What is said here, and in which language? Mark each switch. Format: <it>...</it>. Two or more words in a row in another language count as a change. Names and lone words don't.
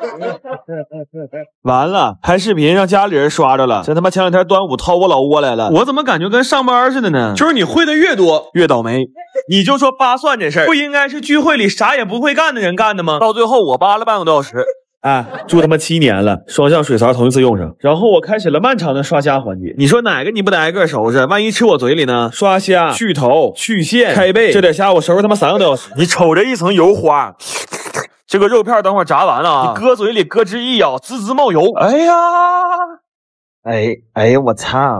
<zh>完了，拍視頻讓家裡人刷着了。這他媽前2天端午掏我老窩來了，我怎麼感覺跟上班似的呢？就是你會的越多越倒霉。你就說扒蒜這事兒，不應該是聚會裡啥也不會幹的人幹的嗎？到最後我扒了半個多小時。哎，住他媽7年了，雙向水槽头一次用上，然后我開始了漫長的刷蝦環節。你說哪個你不得挨個收拾？萬一吃我嘴裡呢？刷蝦、去頭、去線、開背，這點蝦我收拾他媽3個多小時。你瞅着一層油花，這個肉片等會兒炸完了啊，你擱嘴裡咯吱一咬，滋滋冒油。哎呀！哎呀，我操！</zh>